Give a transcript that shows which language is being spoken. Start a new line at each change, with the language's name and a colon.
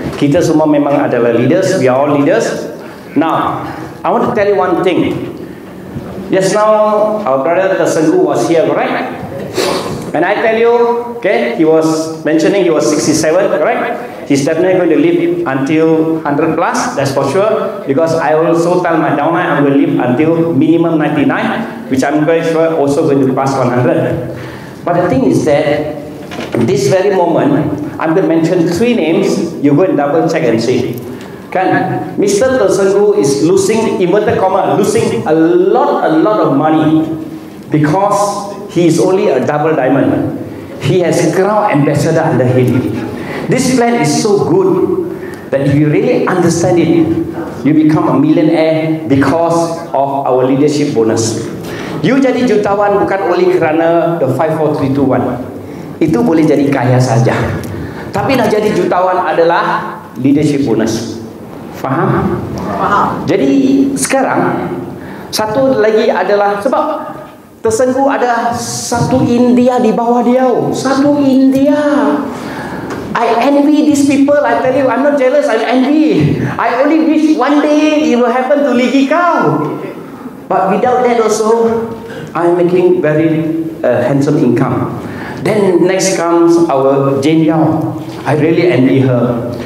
Malay: Kita semua memang adalah leaders.
English: We are all leaders. Now, I want to tell you one thing. Just now, our brother Tersenggu was here, correct? And I tell you, okay, he was mentioning he was 67, correct? He's definitely going to live until 100 plus, that's for sure. Because I also tell my downline I'm going to live until minimum 99, which I'm also going to pass 100. But the thing is that, this very moment, I'm going to mention 3 names, you go and double check and see. Kan, Mr. Tersenggu is losing, inverted comma, losing a lot of money because he is only a double diamond. He has Crown Ambassador under him. This plan is so good that if you really understand it, you become a millionaire because of our leadership bonus.
Malay: You jadi jutawan bukan oleh kerana the 5, 4, 3, 2, 1. Itu boleh jadi kaya saja. Tapi nak jadi jutawan adalah leadership bonus. Faham? Faham. Jadi sekarang satu lagi adalah sebab Tersenggu ada satu India di bawah dia.
English: Satu India. I envy these people. I tell you, I'm not jealous. I envy. I only wish one day it will happen to Ligi Kau. But without that also, I'm making very handsome income. Then next comes our Jane Yao. I really envy her.